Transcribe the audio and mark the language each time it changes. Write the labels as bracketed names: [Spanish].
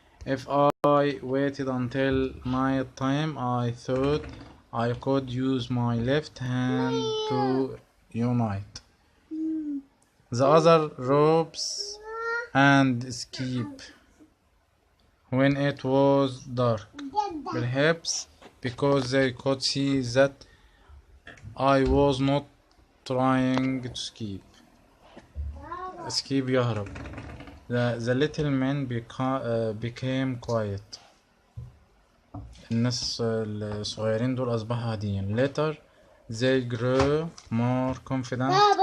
[English] If I waited until night time, I thought I could use my left hand to unite the other ropes and escape when it was dark. Perhaps because they could see that I was not trying to escape [Arabic] يهرب. [English] The little man became quiet. [Arabic] الناس الصغيرين دول أصبحوا هاديين. [English] Later they grew more confident.